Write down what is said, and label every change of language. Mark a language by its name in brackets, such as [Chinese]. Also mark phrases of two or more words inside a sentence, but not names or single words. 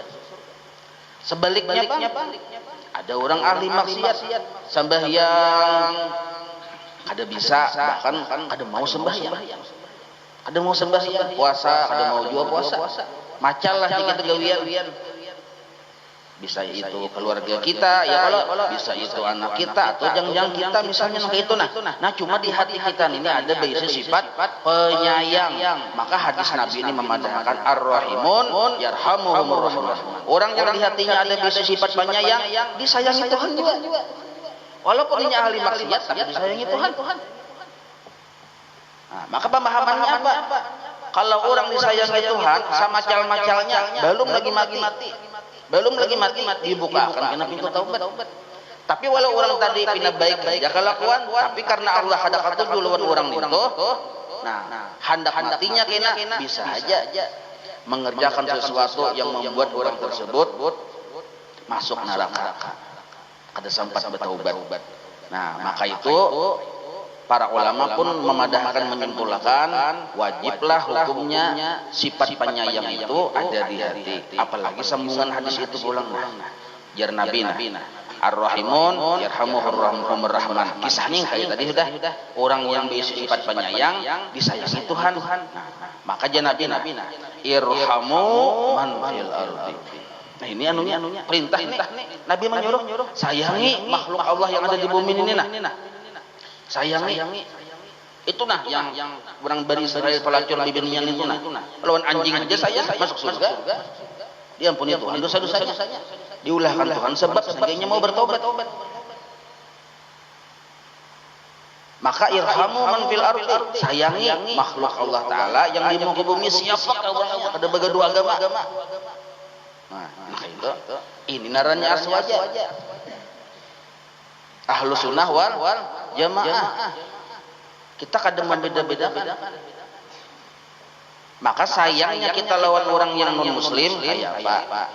[Banjar] Sebaliknya ada orang ahli maksiat, sembahyang ada bisa, bahkan ada mau sembahyang, puasa ada mau jual puasa, macalah dikit gawian. [Indonesian] Bisa itu keluarga kita, ya kalau bisa itu anak kita atau jangan kita misalnya kayak itu. Nah cuma di hati kita ini ada basic sifat penyayang. [Banjar] Maka hadis Nabi ini memadahkan [Arabic] ar-rahimun yarhamuhumur rahman. [Indonesian] Orang yang di hatinya ada basic sifat penyayang disayangi Tuhan juga. Walaupun dia ahli maksiat tapi disayangi Tuhan. Nah, maka pemahamannya apa? [Banjar] Kalau orang disayangi Tuhan sama macal-macalnya belum lagi mati. Dibukakan kena pintu taubat. Tapi walau orang tadi pina baik ya kelakuan, tapi karena Allah ada katuju lawan orang itu, nah hendak matinya kena bisa aja mengerjakan sesuatu yang membuat orang tersebut masuk neraka. [Indonesian] Ada sempat bertaubat. [Banjar] Nah, maka itu para ulama pun memadahkan menyimpulkan wajiblah hukumnya sifat penyayang itu ada di hati. Apalagi sambungan hadis itu pulang jar Nabi [Arabic] ar-rahimun yarhamuhur rahman. [Indonesian] Kisahnya kayak tadi sudah orang yang berisi sifat penyayang disayangi Tuhan. [Banjar] Maka jar Nabi [Arabic] irhamu man fil ardi. [Banjar] Nah ini anunya perintah nih. Nabi menyuruh sayangi makhluk Allah yang ada di bumi ini sayangi itu yang orang Bani Israel pelacur bibirnya itu lawan anjing aja saya masuk surga. [Indonesian] Diampuni Tuhan dosa-dosanya, diulahkan Tuhan sebab sebagainya mau bertobat. [Arabic] Maka irhamu man fil ardi, [Indonesian] sayangi makhluk Allah Taala yang di muka bumi. Siapa orang ada begadua agama. Nah itu ini naranya aswaja [Arabic] ahlu sunnah wal jamaah. [Banjar] Kita kadang membeda-bedakan. Maka sayangnya kita lawan orang yang non muslim kayak apa?